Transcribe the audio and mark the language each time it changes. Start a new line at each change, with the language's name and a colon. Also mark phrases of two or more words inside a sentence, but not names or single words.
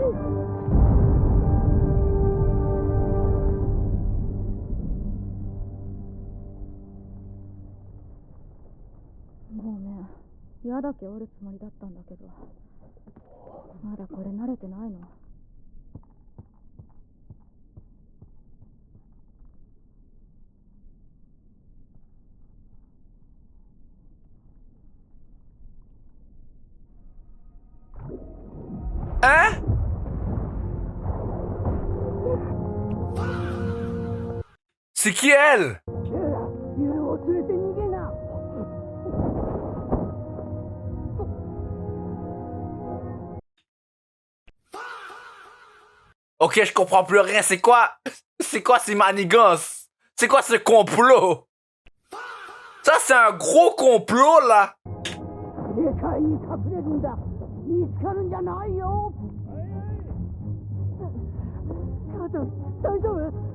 Japanese: ごめん。矢だけ折るつもりだったんだけど。まだこれ慣れてないの。
French: Hein? C'est qui elle?
Japanese: ユルを連れて逃げな。
French: Ok, je comprends plus rien. C'est quoi ces manigances? C'est quoi ce complot? Ça, c'est un gros complot, là.
Japanese: 世界に隠れるんだ。見つかるんじゃないよ。母ちゃん、大丈夫？